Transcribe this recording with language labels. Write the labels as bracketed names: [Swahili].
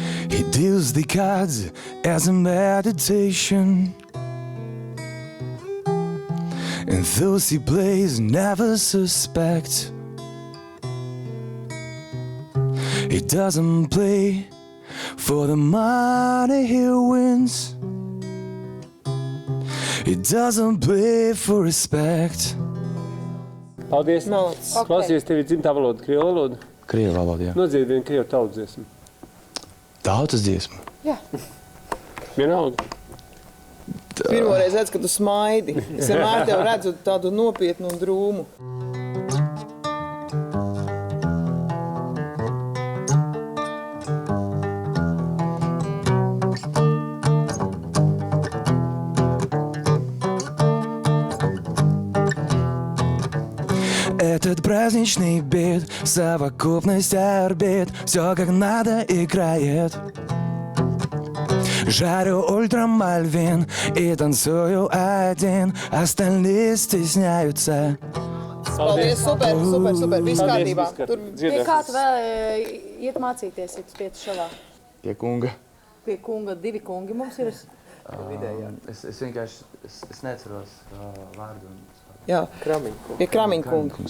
[English] He deals the cards as a meditation, and those he plays never suspect. He doesn't play for the money he wins. He doesn't play for respect. [Latvian] Paldies. Klausies, tev ir dzimtā valoda, krievu valoda? Krievu valoda, jā. Nodzied vienu krievu tautas dziesmu. Tautas dziesma? Jā. Vienalga. Pirmoreiz redz, ka tu smaidi. Es vienmēr tev redzu tādu nopietnu un drūmu. [Russian] Этот праздничный бит, совокупность орбит, все как надо играет. Жарю ультрамальвин и танцую один, остальные стесняются. [Latvian] Paldies, super, viss kārtībā. Pie kā tu vēl iet mācīties, ja tu spieti šovā? Pie kunga. Pie kunga, 2 kungi mums ir. Es vienkārši neceros vārdu. Jā, pie Kramiņkunga.